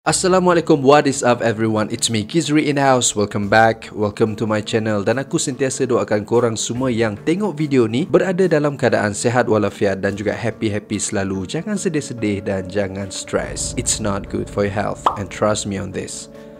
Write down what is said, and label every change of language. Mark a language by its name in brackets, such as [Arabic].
[English] Assalamualaikum, what is up everyone? It's me, Gizri in the house. Welcome back, welcome to my channel. [Malay] Dan aku sentiasa doakan korang semua yang tengok video ni berada dalam keadaan sehat walafiat dan juga happy-happy selalu. Jangan sedih-sedih dan jangan stress. [English] It's not good for your health, and trust me on this.